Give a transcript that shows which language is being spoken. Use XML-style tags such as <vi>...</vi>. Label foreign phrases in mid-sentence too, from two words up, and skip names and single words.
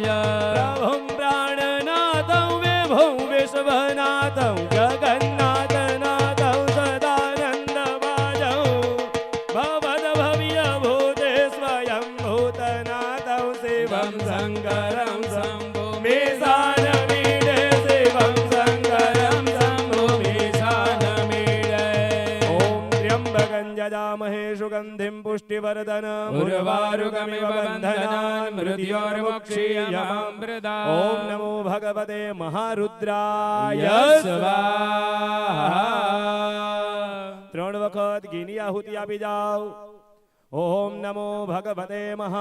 <sa>प्रभुं प्राणनाथं विभुं विश्वनाथं जगन्नाथनाथं सदानन्दभाजौ भवद्भव्यभूते स्वयं भूतनाथं शिवं शङ्करं शम्भो मीशानमीडे शिवं शङ्करं शम्भो मीशानमीडे ॐ त्र्यम्बकं यजामहे सुगन्धिं पुष्टिवर्धनम् उर्वारुकमिव बन्धनान् मृत्योर्मोक्षीयमामृतात्। ॐ नमो भगवते महारुद्राय स्वाहा।</sa> <gu>3 વખત ઘીની આહુતિ આપી જાઓ.</gu> <sa>ઓમ નમો ભગવતે મહા</sa>